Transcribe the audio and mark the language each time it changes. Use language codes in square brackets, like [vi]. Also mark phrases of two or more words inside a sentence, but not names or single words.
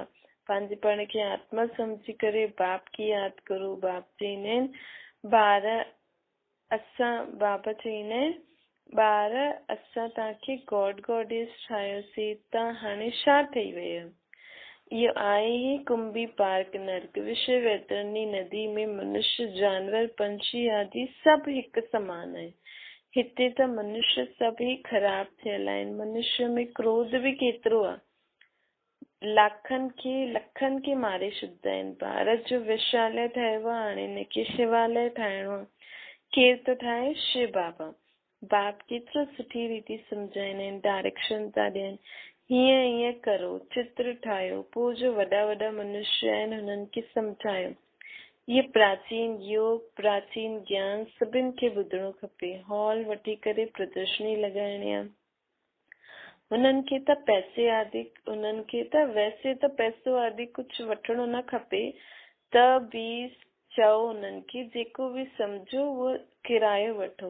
[sd] पंहिंजे पाण खे आत्मा सम्झी करे बाप खे यादि करो। बाप चईंदा आहिनि बाबा चईंदा आहिनि ॿार असां तव्हांखे [en] god goddess [sd] ठाहियोसीं, तव्हां हाणे छा ठही विया? इहो आहे ई कुंभी पार्क नर्क विश्व वैतरणी नदी में मनुष्य जानवर पंछी आदि सभु हिकु समान आहिनि। हिते त मनुष्य सभई ख़राब थियल आहिनि। मनुष्य में क्रोध बि केतिरो आहे, लखनि खे मारे छॾींदा आहिनि। भारत जो विश्वालय ठहियो आहे, हाणे हिनखे शिवालय ठाहिणो आहे। केरु थो ठाहे? शिव बाबा। बाप केतिरो सुठी रीति सम्झाईंदा आहिनि, डायरेक्शन था ॾियनि, हीअं हीअं करो, चित्र ठाहियो। पोइ जो वॾा वॾा मनुष्य आहिनि हुननि खे सम्झायो। ये प्राचीन योग, प्राचीन ज्ञान सभिनि खे ॿुधणो खपे। हॉल वठी करे प्रदर्शनी लॻाइणी आहे। उन्हनि खे त पैसे आदि, उन्हनि खे त वैसे त पैसो आदि कुझु वठिणो न खपे, त बि चओ उन्हनि खे जेको बि सम्झो उहो किरायो वठो।